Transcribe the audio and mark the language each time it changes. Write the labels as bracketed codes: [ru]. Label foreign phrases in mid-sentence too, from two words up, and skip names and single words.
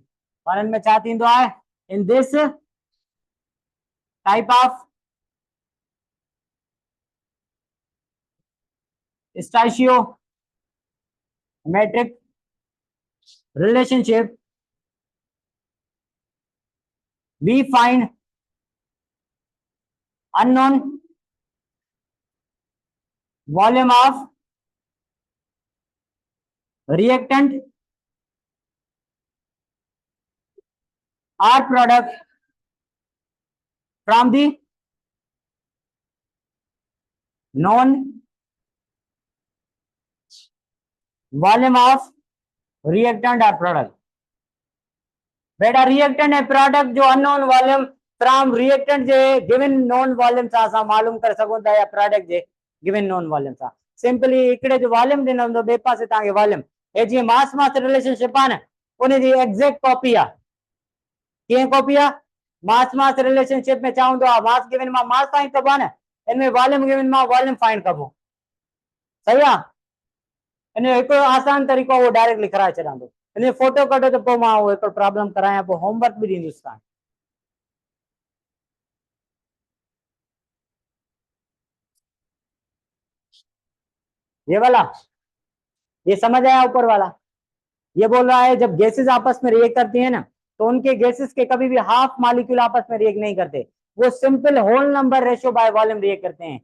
[sd] उन्हनि में छा थींदो आहे, [en] in this type of stoichiometric relationship, we find unknown volume of reactant or product from the known volume of reactant और प्रोडक्ट। [sd] बेटा रिएक्टेंट है प्रोडक्ट जो [en] unknown volume from reactant [sd] जे [en] given known volume [sd] सां असां मालूम करे सघूं था, या प्रोडक्ट जे [en] given known volume [sd] सां। सिंपली हिकिड़े जो वॉल्यूम ॾिनो हूंदो, ॿिए पासे तव्हांखे वॉल्यूम, हे जीअं [en] mass mass relationship [sd] आहे न, उन जी [en] exact copy [sd] आहे। कीअं कॉपी आहे, [en] mass mass relationship [sd] में छा हूंदो आहे, [en] mass given [sd] मां [en] mass find [sd] कबो आहे न, इनमें [en] volume given [sd] मां [en] volume find [sd] कबो, सही आहे। इन हिकिड़ो आसान तरीक़ो वो डायरेक्ट लिखाए छॾां थो, इन फोटो कढो त पोइ मां उहो हिकिड़ो प्रॉब्लम करायां, पोइ होमवर्क बि ॾींदुसि तव्हां। [hi] ये वाला, ये समझ आया ऊपर वाला। ये बोल रहा है जब गैसेस आपस में रिएक्ट करती है ना, तो उनके गैसेस के कभी भी [en] half molecule [hi] आपस में रिएक्ट नहीं करते, वो [en] simple whole number ratio by volume [hi] रिएक्ट करते हैं।